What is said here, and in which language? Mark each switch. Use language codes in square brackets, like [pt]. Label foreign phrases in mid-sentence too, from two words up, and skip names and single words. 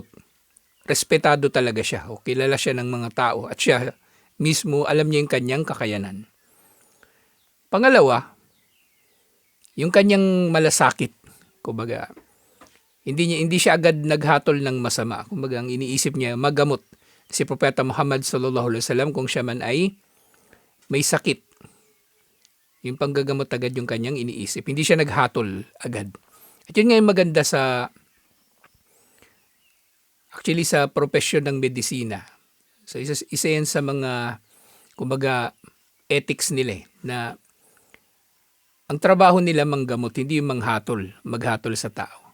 [tl] Respetado talaga siya. O kilala siya ng mga tao. At siya mismo, alam niya yung kanyang kakayanan. Pangalawa, yung kanyang malasakit. Kumbaga, hindi siya agad naghatol ng masama. Kumbaga, ang iniisip niya, magamot si Propeta Muhammad [ar] صلى الله عليه وسلم [tl] kung siya man ay may sakit. Yung panggagamot agad yung kanyang iniisip. Hindi siya naghatol agad. At yun nga yung maganda sa profesyon ng medisina. So isa yan sa mga kumbaga ethics nila na ang trabaho nila manggamot, hindi yung maghatol sa tao.